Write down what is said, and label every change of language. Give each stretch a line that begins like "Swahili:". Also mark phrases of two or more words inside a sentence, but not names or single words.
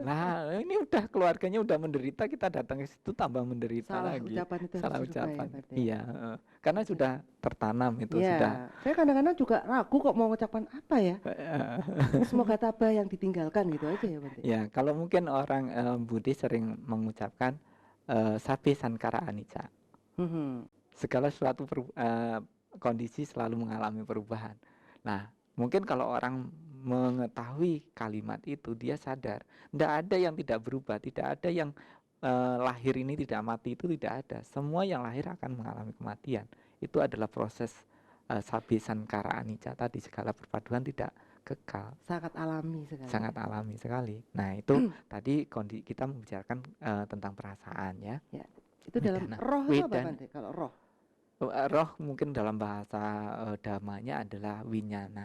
Indonesian: Lah, ini udah keluarganya udah menderita, kita datang ke situ tambah menderita Salah lagi. ucapan itu harus Salah dirubah ya, ucapan. Pak ya. Iya, karena sudah tertanam itu sudah. Ya, saya kadang-kadang juga ragu kok mau ucapan apa ya. Semoga tabah yang ditinggalkan gitu aja ya, Bante. Ya, kalau mungkin orang Buddhis sering mengucapkan
Pali: sabe sankara anicca. Mhm.
Indonesian: Segala suatu kondisi selalu mengalami perubahan. Nah, mungkin kalau orang mengetahui kalimat itu, dia sadar, tidak ada yang tidak berubah, tidak ada yang lahir ini tidak mati, itu tidak ada. Semua yang lahir akan mengalami kematian. Itu adalah proses
Pali: sabe sankara anicca
Indonesian: tadi, segala perpaduan tidak kekal, Sangat alami sekali sangat ya. alami sekali. Nah, itu tadi kita membicarakan tentang perasaan ya. Ya, itu dalam Wedana, roh itu apa, wedan, Bante? Kalau roh. roh mungkin dalam bahasa dhamanya adalah winyana,